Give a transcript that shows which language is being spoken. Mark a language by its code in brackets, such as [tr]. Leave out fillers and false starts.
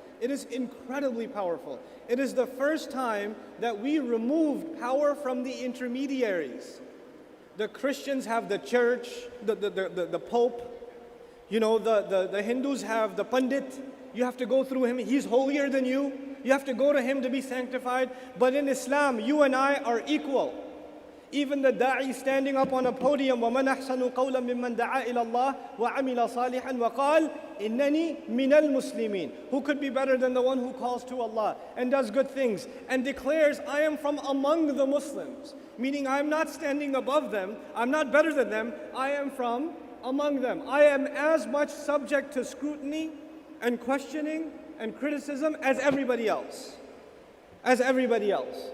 [en] It is incredibly powerful. It is the first time that we removed power from the intermediaries. The Christians have the church, the Pope. You know, the Hindus have the Pandit. You have to go through him. He's holier than you. You have to go to him to be sanctified. But in Islam, you and I are equal. Even the da'i standing up on a podium, [ar] وَمَنْ أَحْسَنُ قَوْلًا مِمَّنْ دَعَا إِلَى اللَّهِ وَعَمِلَ صَالِحًا وَقَالَ إِنَّنِي مِنَ الْمُسْلِمِينَ. [en] Who could be better than the one who calls to Allah and does good things and declares, I am from among the Muslims. Meaning I'm not standing above them, I'm not better than them, I am from among them. I am as much subject to scrutiny and questioning and criticism as everybody else. As everybody else.